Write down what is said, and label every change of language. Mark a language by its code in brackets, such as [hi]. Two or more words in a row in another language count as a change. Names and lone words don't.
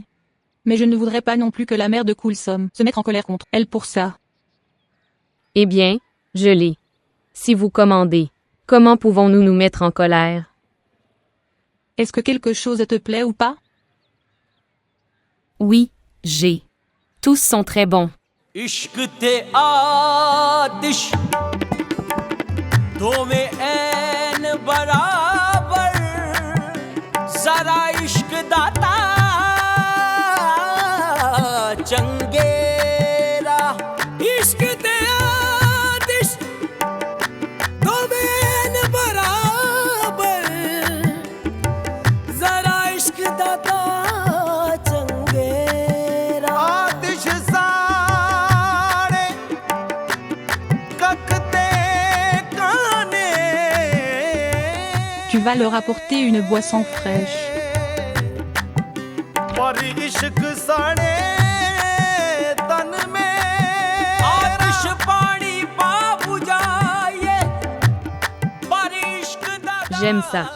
[fr] Mais je ne voudrais pas non plus que la mère de Coulsom se mette en colère contre elle pour ça. Eh bien, je l'ai. Si vous commandez, comment pouvons-nous nous mettre en colère? Est-ce que quelque chose te plaît ou pas? Oui, j'ai. Tous sont très bons. [pa] ਇਸ਼ਕ ਤੇ ਆਤਿਸ਼ ਦੋ ਮੇਂ ਐਨ ਬਰਾਬਰ ਜ਼ਰਾ ਇਸ਼ਕ ਦਾਤਾ ਚੰਗੇਰਾ ਇਸ਼ਕ ਤੇ ਆਤਿਸ਼ ਦੋ ਮੇਂ ਐਨ ਬਰਾਬਰ ਜ਼ਰਾ ਇਸ਼ਕ ਦਾਤਾ [fr] Tu vas leur apporter une boisson fraîche. J'aime ça.